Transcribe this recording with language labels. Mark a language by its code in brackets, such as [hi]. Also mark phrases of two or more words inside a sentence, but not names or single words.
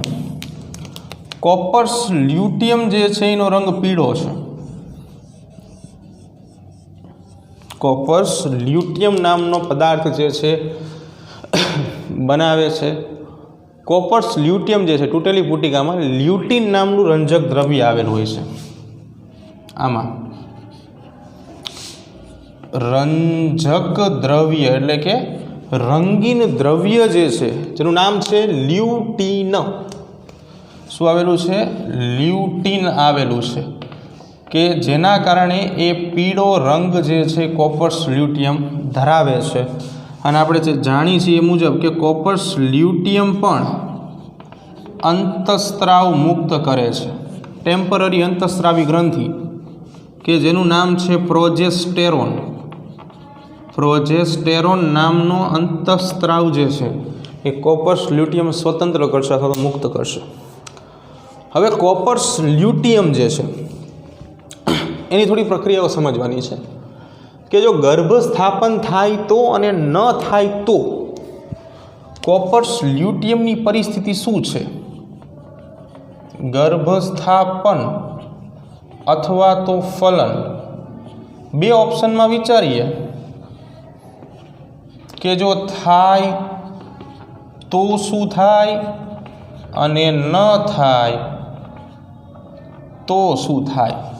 [gu] કૉપર્સ લ્યૂટિયમ જે છે એનો રંગ પીળો છે। કૉપર્સ લ્યૂટિયમ નામનો પદાર્થ જે છે બનાવે છે। કૉપર્સ લ્યૂટિયમ જે છે તૂટેલી પુટિકામાં લ્યૂટિન નામનું રંજક દ્રવ્ય આવેલું હોય છે। આમાં રંજક દ્રવ્ય એટલે કે રંગીન દ્રવ્ય જે છે જેનું નામ છે લ્યૂટિન। શું આવેલું છે? લ્યૂટિન આવેલું છે કે જેના કારણે એ પીળો રંગ જે છે કૉપર્સ લ્યૂટિયમ ધરાવે છે। અને આપણે જે જાણીએ છીએ એ મુજબ કે કૉપર્સ લ્યૂટિયમ પણ અંતસ્ત્રાવ મુક્ત કરે છે। ટેમ્પરરી અંતસ્ત્રાવી ગ્રંથિ કે જેનું નામ છે પ્રોજેસ્ટેરોન। પ્રોજેસ્ટેરોન નામનો અંતસ્ત્રાવ જે છે એ કૉપર્સ લ્યૂટિયમ સ્વતંત્ર કરશે અથવા તો મુક્ત કરશે। હવે કૉપર્સ લ્યૂટિયમ જે છે એની થોડી પ્રક્રિયાઓ સમજવાની છે કે જો ગર્ભસ્થાપન થાય તો અને ન થાય તો કૉપર્સ લ્યૂટિયમની પરિસ્થિતિ શું છે। ગર્ભસ્થાપન અથવા તો ફલન બે ઑપ્શન મેં વિચારીએ કે જો થાય તો શું થાય અને ન થાય તો શું થાય अने न थाय तो शुं थाय।